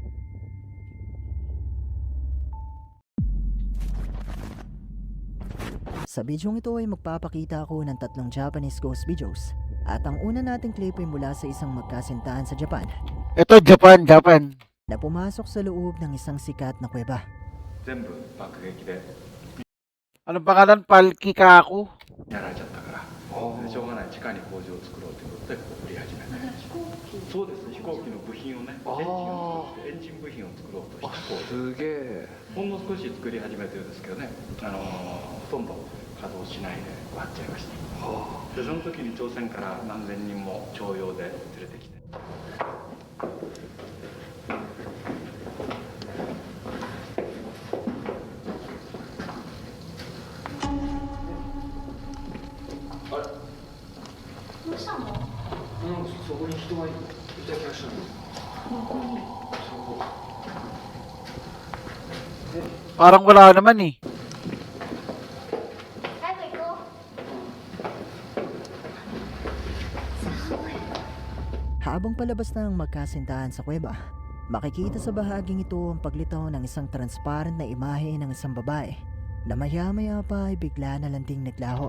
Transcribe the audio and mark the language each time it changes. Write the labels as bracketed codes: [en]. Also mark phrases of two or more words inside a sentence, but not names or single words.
[tl] Sa bidyong ito ay magpapakita ako ng 3 [en] Japanese ghost videos. [tl] At ang una nating clip ay mula sa isang magkasintahan sa Japan Ito, Japan. na pumasok sa loob ng isang sikat na kuweba. [ja] 全部爆撃で [tl] Anong pangalan? Palkikaku? [ja] やられちゃったからしょうがない地下に工場を作ろうということでここ売り始めたそうです飛行機の部品をねエンジン部品を作ろうとした工場すげえほんの少し作り始めてるんですけどねほとんど稼働しないで終わっちゃいましたでその時に朝鮮から何千人も徴用で連れてきてそこに人がいた気がしたの [tl] Parang wala naman eh. Habang palabas na ang magkasintahan sa kuweba, makikita sa bahaging ito ang paglitaw ng isang transparent na imahe ng isang babae na maya-maya pa ay bigla na lang ding naglaho.